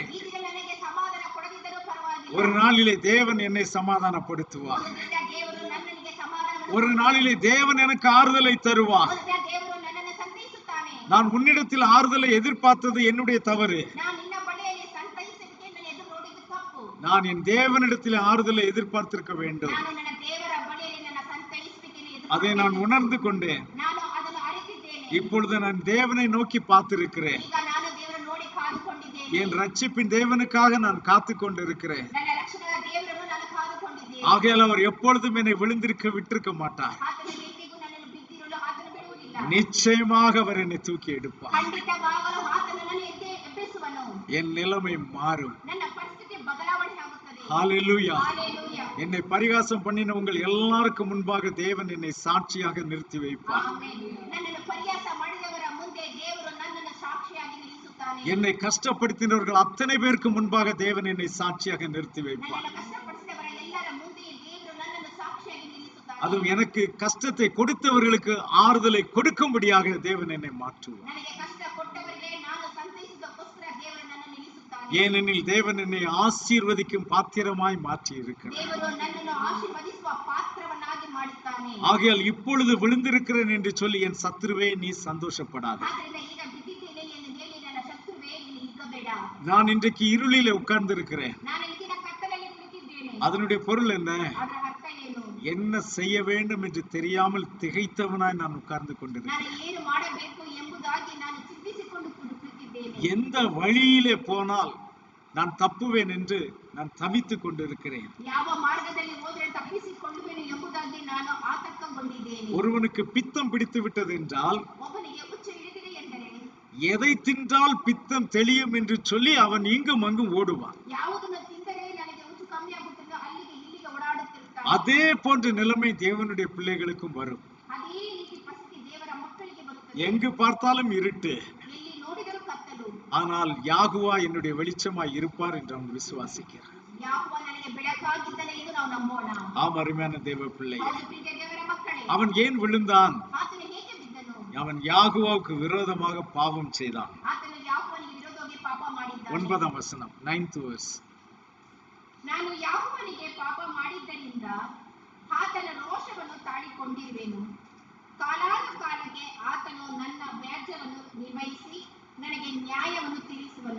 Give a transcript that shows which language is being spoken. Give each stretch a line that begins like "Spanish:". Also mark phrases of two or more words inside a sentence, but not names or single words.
Kannada: ಈ ದಿನ ನನಗೆ ಸಮಾಧಾನ ಕೊಡದಿದ್ದರೂ ಪರವಾಗಿಲ್ಲ.
Tamil: ஒரு நாளிலே தேவன் என்னை சமாதானப்படுத்துவார்.
Kannada: ಒಂದು ದಿನ ದೇವರು ನನ್ನನಿಗೆ ಸಮಾಧಾನವನ್ನು
Tamil: ஒரு நாளிலே தேவன் எனக்கு ஆறுதலை தருவார்.
Kannada: ಒಂದು ದಿನ ದೇವರು ನನ್ನನ್ನು ಸಂತೈಸುತ್ತಾನೆ.
Tamil: நான் உன்னிடத்தில் ஆறுதலை எதிர்பார்த்தது என்னுடைய தவறு.
Kannada: ನಾನು ನಿನ್ನ ಬಳಿಯಲ್ಲಿ ಸಂತೈಸಲಿಕ್ಕೆ ನನ್ನ ಎದುರು ನೋಡಿದ್ದು ತಪ್ಪು.
Tamil: நான் என் தேவனிடத்தில் ஆறுதலை எதிர்பார்த்திருக்க வேண்டும்.
Kannada: ನಾನು ನನ್ನ ದೇವರ ಬಳಿಯಲ್ಲಿ ನನ್ನ ಸಂತೈಸಲಿಕ್ಕೆ
Tamil: அதை நான் உணர்ந்து கொண்டேன்.
Kannada: ನಾನು ಅದನ್ನು ಅರಿತಿದ್ದೇನೆ.
Tamil: இப்பொழுது நான் தேவனை நோக்கி பார்த்திருக்கிறேன்.
Kannada: ಈಗ ನಾನು ದೇವರನ್ನು ನೋಡಿ ಕಾದುಕೊಂಡಿದ್ದೇನೆ.
Tamil: என் ரட்சிப்பின் தேவனுக்காக நான் காத்து கொண்டிருக்கிறேன்.
Kannada: ನನ್ನ ರಕ್ಷಣೆಯ ದೇವರನ್ನು ನಾನು ಕಾದುಕೊಂಡಿದ್ದೇನೆ.
Tamil: ஆகையால் அவர் எப்பொழுதும் என்னை விழுந்திருக்க விட்டிருக்க மாட்டார்.
Kannada: ಆತನ ಎಂದಿಗೂ ನನ್ನನ್ನು ಬಿದ್ದಿರಲು ಆತನು ಬಿಡುವುದಿಲ್ಲ.
Tamil: நிச்சயமாக அவர் என்னை தூக்கி எடுப்பார்.
Kannada: ಖಂಡಿತವಾಗಲೂ ಆತನು ನನ್ನನ್ನು ಎಬ್ಬಿಸುವನು.
Tamil: என் நிலைமை மாறும்.
Kannada: ನನ್ನ ಪರಿಸ್ಥಿತಿ ಬದಲಾವಣೆ ಆಗುತ್ತದೆ.
Tamil: ஹல்லேலூயா. ஹல்லேலூயா. என்னை பரிகாசம் பண்ணின உங்கள் எல்லாருக்கும் முன்பாக தேவன் என்னை சாட்சியாக நிறுத்தி வைப்பார்.
Kannada: ಆಮೆನ್. ನನ್ನನ್ನು ಪರಿಹಾಸ ಮಾಡಿದವರ ಮುಂದೆ ದೇವರು ನನ್ನನ್ನು ಸಾಕ್ಷಿಯಾಗಿ ನಿಲ್ಲಿಸುತ್ತಾನೆ.
Tamil: என்னை கஷ்டப்படுத்தினவர்கள் அத்தனை பேருக்கு முன்பாக தேவன் என்னை சாட்சியாக நிறுத்தி வைப்பார்.
Kannada: ನನ್ನನ್ನು ಕಷ್ಟಪಡಿಸಿದವರ ಎಲ್ಲರ ಮುಂದೆ ದೇವರು ನನ್ನನ್ನು ಸಾಕ್ಷಿಯಾಗಿ ನಿಲ್ಲಿಸುತ್ತಾನೆ.
Tamil: அதுவும் எனக்கு கஷ்டத்தை கொடுத்தவர்களுக்கு ஆறுதலை கொடுக்கும்படியாக தேவன் என்னை மாற்றுவார்.
Kannada: ನನಗೆ ಕಷ್ಟ ಕೊಟ್ಟವರಿಗೆ ನಾನು ಸಂತೈಸಿದಕ್ಕೋಸ್ಕರ ದೇವರು ನನ್ನನ್ನು ನಿಲ್ಲಿಸುತ್ತಾನೆ.
Tamil: ஏனெனில் தேவன் என்னை ஆசீர்வதிக்கும் பாத்திரமாய் மாற்றி இருக்கிறார்.
Kannada: ದೇವರು ನನ್ನನ್ನು ಆಶೀರ್ವದಿಸುವ ಪಾತ್ರವನ್ನಾಗಿ ಮಾಡುತ್ತಾನೆ.
Tamil: ஆகையால் இப்பொழுது விழுந்திருக்கிறேன் என்று சொல்லி என் சத்துருவே நீ சந்தோஷப்படாதே.
Kannada: ಆದ್ದರಿಂದ ಈಗ ಬಿದ್ದಿದ್ದೇನೆ ಎಂದು ಹೇಳಿ ನನ್ನ ಶತ್ರುವೇ ನೀನು ಹಿಗ್ಗಬೇಡ.
Tamil: நான் இன்றைக்கு இருளிலே உட்கார்ந்து இருக்கிறேன்.
Kannada: ನಾನು ಈ ದಿನ ಕತ್ತಲಲ್ಲಿ ಕುಳಿತಿದ್ದೇನೆ.
Tamil: அதனுடைய பொருள் என்ன?
Kannada: ಅದರ ಅರ್ಥ ಏನು?
Tamil: என்ன செய்ய வேண்டும் என்று தெரியாமல் திகைத்தவனாய் நான் உட்கார்ந்து கொண்டிருக்கிறேன்.
Kannada: ನಾನು ಏನು ಮಾಡಬೇಕು ಎಂಬುದಾಗಿ ನಾನು ಚಿಂತಿಸಿಕೊಂಡು ಕುಳಿತಿದ್ದೇನೆ.
Tamil: எந்த வழியிலே போனால் நான் தப்புவேன் என்று நான் தவித்துக் கொண்டிருக்கிறேன்.
Kannada: ಯಾವ ಮಾರ್ಗದಲ್ಲಿ ಹೋದರೆ ತಪ್ಪಿಸಿಕೊಳ್ಳುವೆನು ಎಂಬುದಾಗಿ ನಾನು ಆತಂಕಗೊಂಡಿದ್ದೇನೆ.
Tamil: ஒருவனுக்கு பித்தம் பிடித்து விட்டது என்றால்
Kannada: ಒಬ್ಬನಿಗೆ ಹುಚ್ಚು ಹಿಡಿದಿದೆ ಎಂದರೆ
Tamil: எதை தின்றால் பித்தம் தெளியும் என்று சொல்லி அவன் இங்கும் அங்கும் ஓடுவான்.
Kannada: ಯಾವುದನ್ನು ತಿಂದರೆ ನನಗೆ ಹುಚ್ಚು ಕಮ್ಮಿ ಆಗುತ್ತದೋ ಅಲ್ಲಿಗೆ ಇಲ್ಲಿಗೆ ಓಡಾಡುತ್ತಿರುತ್ತಾನೆ.
Tamil: அதே போன்ற நிலைமை தேவனுடைய பிள்ளைகளுக்கும் வரும்.
Kannada: ಅದೇ ರೀತಿ ಪರಿಸ್ಥಿತಿ ದೇವರ ಮಕ್ಕಳಿಗೆ ಬರುತ್ತದೆ.
Tamil: எங்கு பார்த்தாலும் இருட்டு,
Kannada: ಎಲ್ಲಿ ನೋಡಿದರೂ ಕತ್ತಲು.
Tamil: ஆனால் யாகுவா என்னுடைய வெளிச்சமாய் இருப்பார் என்று அவன் விசுவாசிக்கிறான்.
Kannada: ಯಾಹೋವ ನನಗೆ ಬೆಳಕಾಗಿದ್ದಾನೆ ಎಂದು ನಾವು ನಂಬೋಣ.
Tamil: ஆம் அருமையான தேவ பிள்ளை,
Kannada: ಹೌದು ಪ್ರೀತಿಯ ದೇವರ ಮಕ್ಕಳೇ.
Tamil: அவன் ஏன் விழுந்தான்?
Kannada: ಆತನು ಹೇಗೆ ಬಿದ್ದನು?
Tamil: அவன் யாகுவாவுக்கு விரோதமாக பாவம் செய்தான்.
Kannada: ಆತನು ಯಾಹೋವನಿಗೆ ವಿರೋಧವಾಗಿ ಪಾಪ ಮಾಡಿದ್ದಾನೆ.
Tamil: 9th வசனம் 9th verse.
Kannada: ನಾನು ಯಾಹೋವನಿಗೆ ಪಾಪ ಮಾಡಿದ್ದರಿಂದ ಆತನ ರೋಷವನ್ನು ತಾಳಿಕೊಂಡಿರುವೆನು. ಕಾಲಾನುಕಾಲಕ್ಕೆ ಆತನು ನನ್ನ ವ್ಯಾಜ್ಯವನ್ನು ನಿರ್ವಹಿಸಿ ನನಗೆ ನ್ಯಾಯವನ್ನು ತೀರಿಸುವನು.